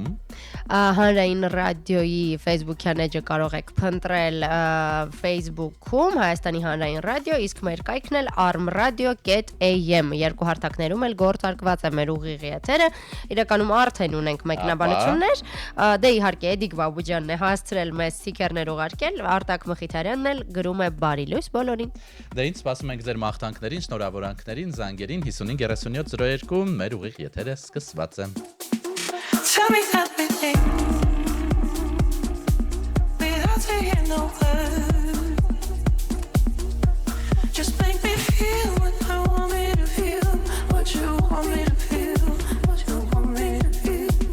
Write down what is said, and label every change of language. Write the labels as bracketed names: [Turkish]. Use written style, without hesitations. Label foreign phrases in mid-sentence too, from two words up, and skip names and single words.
[Armenian] Հանրային ռադիոյի Facebook-յան էջը կարող եք փնտրել Facebook-ում Հայաստանի հանրային ռադիո, իսկ մեր կայքն էլ armradio.am, երկու հարթակներում էլ գործարկված է մեր ուղիղ եթերը։ Իրականում արդեն ունենք մեկնաբանություններ, դե իհարկե Էդիկ Բաբուջյանն է հասցրել մեզ սիքերներ ուղարկել, Արտակ Մխիթարյանն էլ գրում է բարի լույս բոլորին։ Դե ինձ սպասում ենք ձեր մաղթանքներին, շնորհավորանքներին, զանգերին 553702, մեր ուղիղ եթերը սկսված է։ [English] Tell me everything without saying no word. Just make me feel what I want me to feel, what you want me to feel, what you want me to feel.